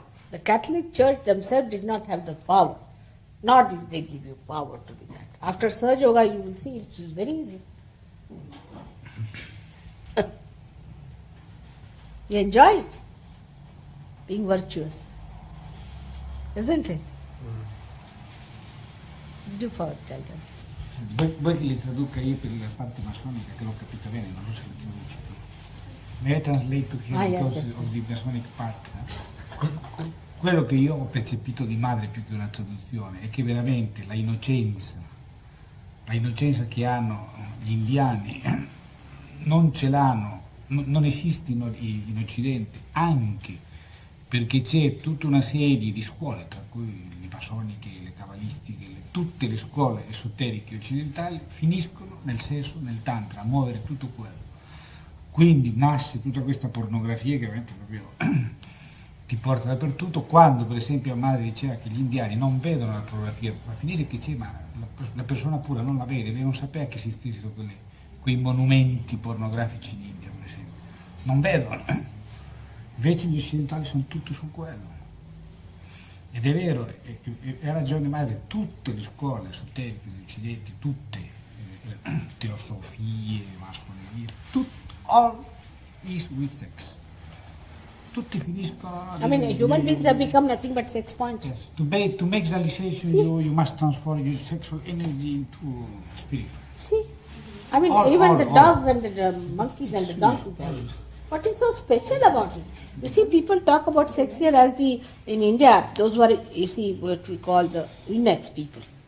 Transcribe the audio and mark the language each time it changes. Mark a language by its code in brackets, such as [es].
[en] The Catholic Church themselves did not have the power. Nor did they give you power to do that. After Surge Yoga, you will see it is very easy. You enjoy it, being virtuous, isn't it? Did you tell them? [it] Vuoi che li traduca io per la parte massonica, che l'ho capito bene, non so se lo traduci tu. [en] May I translate to here because of the Masonic part? [it] Quello che io ho percepito di madre più che una traduzione è che veramente la innocenza che hanno gli indiani non ce l'hanno, non esistono in Occidente, anche perché c'è tutta una serie di scuole, tra cui le masoniche, le cabalistiche, tutte le scuole esoteriche occidentali finiscono nel sesso, nel tantra, a muovere tutto quello. Quindi nasce tutta questa pornografia che veramente proprio ti porta dappertutto, quando per esempio la madre diceva che gli indiani non vedono la pornografia, va a finire che c'è, ma la persona pura non la vede, lei non sapeva che esistessero quei monumenti pornografici in India, per esempio. Non vedono. Invece gli occidentali sono tutti su quello. Ed è vero, ha ragione madre, tutte le scuole esoteriche degli occidenti, tutte, teosofie, massonerie, [en] all is with sex. [it] Tutti finiscono. [en] I mean, human beings have become nothing but sex points. Yes. To make realization, you must transform your sexual energy into spirit. See, I mean, even the dogs and the monkeys and the donkeys. What is so special about it? You see, people talk about sex here as in India, those who are, you see, what we call the eunuchs people.